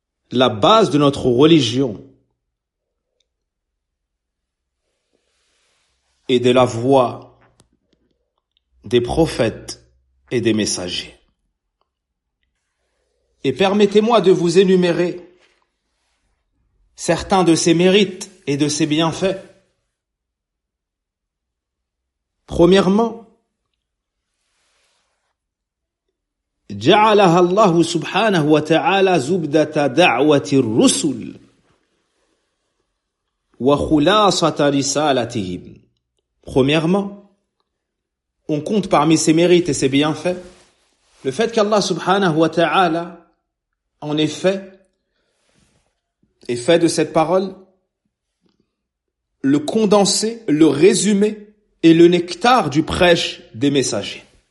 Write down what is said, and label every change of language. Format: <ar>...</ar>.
<fr>La base de notre religion et de la voie des prophètes et des messagers. Et permettez-moi de vous énumérer certains de ses mérites et de ses bienfaits. Premièrement,</fr> <ar>جعلها الله سبحانه وتعالى زبدة دعوة الرسل وخلاصة رسالتهم.</ar> <fr>Premièrement, on compte parmi ses mérites et ses bienfaits le fait qu'Allah</fr> <ar>subhanahu wa ta'ala</ar> <fr>en effet, et fait de cette parole le condensé, le résumé et le nectar du prêche des messagers.</fr>